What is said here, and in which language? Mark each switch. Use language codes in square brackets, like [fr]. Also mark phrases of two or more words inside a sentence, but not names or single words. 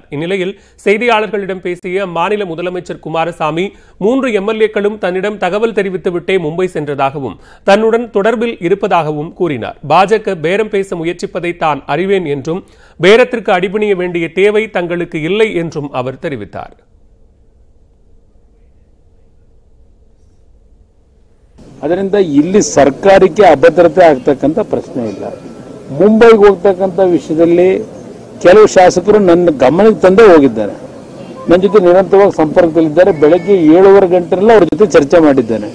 [ta] இந்நிலையில் செய்தியாளர்களிடம் பேசிய அம்மாநில முதலமைச்சர் குமாரசாமி 3 எம்எல்ஏக்களும் தன்னிடம் தகவல் தெரிவித்துவிட்டே மும்பை சென்றதாகவும் தன்னுடன் தொடர்பில் இருப்பதாகவும் கூறினார். பாஜக பேரம் பேச முயற்சிப்பதை தான் அறிவேன் என்றும் பேரத்திற்கு அடிபணிய வேண்டிய தேவை தங்களுக்கு இல்லை என்றும் அவர் தெரிவித்தார். [kn] ಅದರಿಂದ ಇಲ್ಲಿ ಸರ್ಕಾರಕ್ಕೆ ಅಭದ್ರತೆ ಆಗತಕ್ಕಂತ ಪ್ರಶ್ನೆ ಇಲ್ಲ. ಮುಂಬೈಗೆ ಹೋಗತಕ್ಕಂತ ವಿಷಯದಲ್ಲಿ ಕೆಲವು ಶಾಸಕರು ನನ್ನ ಗಮನಕ್ಕೆ ತಂದೇ ಹೋಗಿದ್ದಾರೆ. ನನ್ನ ಜೊತೆ ನಿರಂತರವಾಗಿ ಸಂಪರ್ಕದಲ್ಲಿದ್ದಾರೆ. ಬೆಳಗ್ಗೆ 7:30 ಗಂಟೆಲ್ಲ ಅವರ ಜೊತೆ ಚರ್ಚೆ ಮಾಡಿದ್ದೇನೆ.